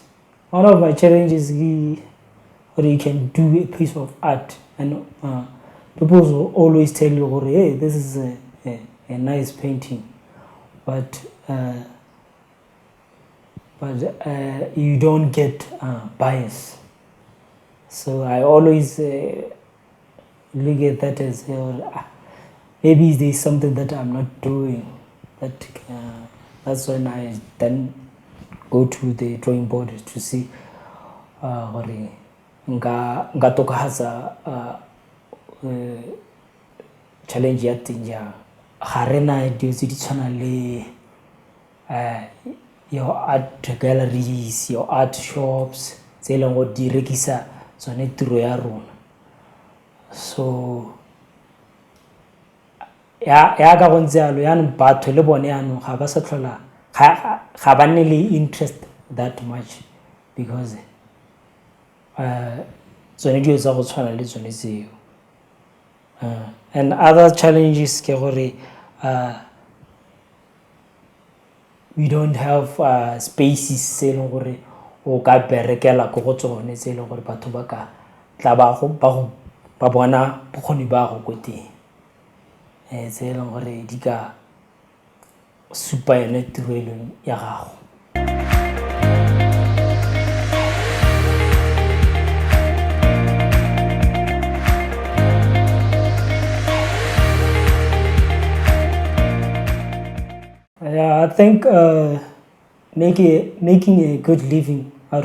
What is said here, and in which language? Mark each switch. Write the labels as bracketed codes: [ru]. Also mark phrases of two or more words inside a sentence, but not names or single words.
[en] One of my challenges is or you can do a piece of art, and people will always tell you, hey, this is a nice painting, but you don't get bias. So I always look at that as maybe there's something that I'm not doing. That's when I then go to the drawing board to see [tn] gore nka tokahatsa [en] challenge [tn] ya teng jang. Ga rena dilo tse di tshwana le [en] your art galleries, your art shops [tn] tse e leng go di rekisa tsone tiro ya rona. So ya ka go ntse yalo yaanong batho le bone yaanong ga ba sa tlhola ga ba nne le [en] interest that much because [tn] tsone dilo tsa go tshwana le tsone tseo. [en] And other challenges [tn] ke gore [en] we don't have spaces [tn] tse e leng gore o ka berekela ko go tsone tse e leng gore batho ba ka tla ba bona bokgoni ba go ko teng tse e leng gore di ka supa yone tiro e leng ya gago. [en] I think making a good living out